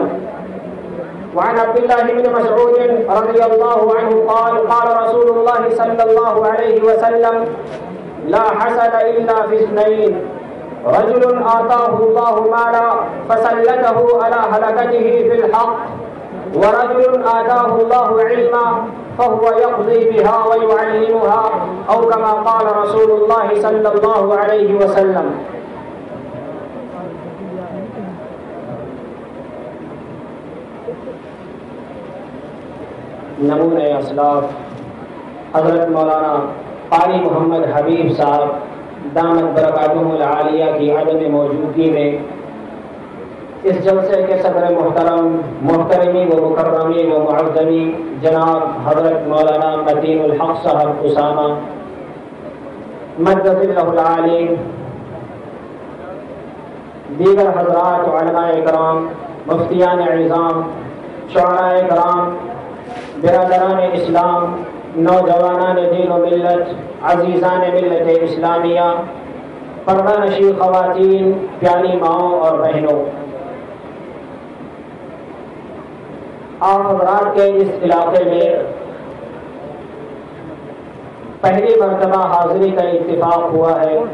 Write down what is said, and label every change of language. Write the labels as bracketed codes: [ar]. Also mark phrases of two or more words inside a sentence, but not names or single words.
[ar] وعن عبد الله بن مسعود رضي الله عنه قال قال رسول الله صلى الله عليه وسلم لا حسد إلا في اثنين رجل آتاه الله مالا فسلته على هلكته في الحق ورجل آتاه الله علما فهو يقضي بها ويعلمها أو كما قال رسول الله صلى الله عليه وسلم. [ur] نمونہ اسلاف حضرت مولانا قاری محمد حبیب صاحب دامت برکاتہم العالیہ کی عدم موجودگی میں اس جلسے کے صدر محترم محترمی و مکرمی و معظمی جناب حضرت مولانا متین الحق صاحب اسامہ مدد اللہ العالی، دیگر حضرات علماء کرام، مفتیان اعظام، شعراء کرام، برادران اسلام، نوجوانان دین و ملت، عزیزان ملت اسلامیہ، پردہ نشین خواتین، پیاری ماؤں اور بہنوں، آپ حضرات کے اس علاقے میں پہلی مرتبہ حاضری کا اتفاق ہوا ہے.